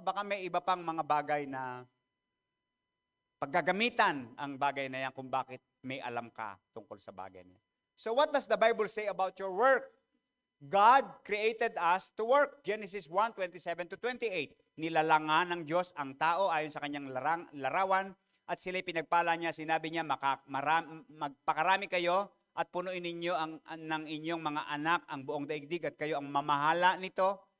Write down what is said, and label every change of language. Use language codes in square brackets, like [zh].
[tl] Baka may iba pang mga bagay na paggagamitan ang bagay na yan kung bakit may alam ka tungkol sa bagay na yan. [en] So what does the Bible say about your work? God created us to work. Genesis 1:27-28. [tl] Nilalangan ng Diyos ang tao ayon sa kanyang larawan at sila'y pinagpala niya. Sinabi niya, magpakarami kayo at punuin ninyo ng inyong mga anak ang buong daigdig at kayo ang mamahala nito.